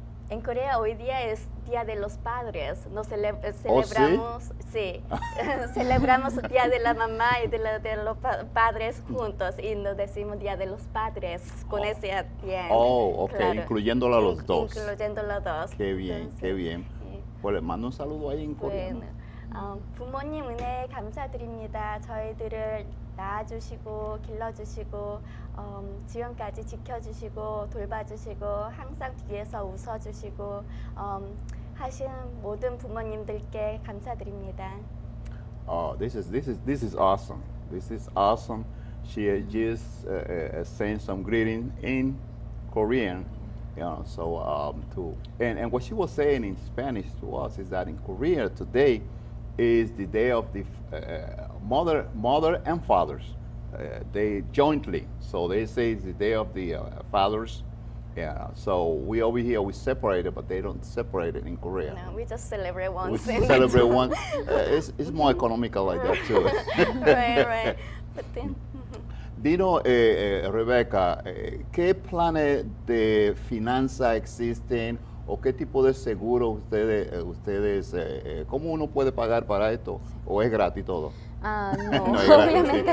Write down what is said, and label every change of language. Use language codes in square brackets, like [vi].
[es] En Corea hoy día es Día de los Padres. Nos celebramos, celebramos el Día de la Mamá y de los padres juntos, y nos decimos Día de los Padres con ese tiempo. Oh, ok, incluyéndolo a los dos. Incluyendo los dos. Qué bien, Entonces, qué bien. Pues le mando un saludo ahí en coreano. [ko] 부모님 은혜 감사드립니다. 저희들을 낳아주시고 길러주시고 지금까지 지켜주시고 돌봐주시고 항상 뒤에서 웃어주시고 하신 모든 부모님들께 감사드립니다. [en] This is awesome. This is awesome. She just sent some greeting in Korean, You know, so and what she was saying in Spanish to us is that in Korea today is the day of the mother and fathers. They jointly, so they say it's the day of the fathers. Yeah, so we over here we separate it, but they don't separate it in Korea. No, we just celebrate once. We celebrate once. It's more economical like that too. Right. But then, [es] Dino, Rebecca, ¿qué planes de finanzas existen o qué tipo de seguro ustedes cómo uno puede pagar para esto o es gratis todo? No, No es gratis, obviamente